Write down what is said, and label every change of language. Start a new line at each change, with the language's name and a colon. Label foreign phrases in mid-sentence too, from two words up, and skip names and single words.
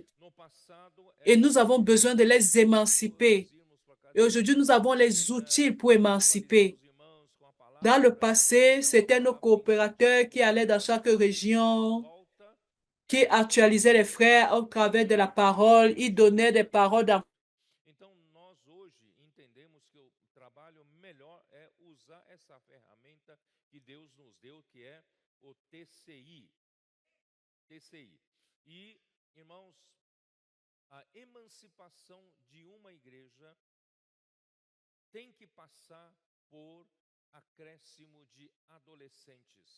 French: Et nous avons besoin de les émanciper. Et aujourd'hui, nous avons les outils pour émanciper. Dans le passé, c'était nos coopérateurs qui allaient dans chaque région, qui actualisaient les frères au travers de la parole. Ils donnaient des paroles d'encouragement.
Portuguese: A emancipação de uma igreja tem que passar por acréscimo de adolescentes.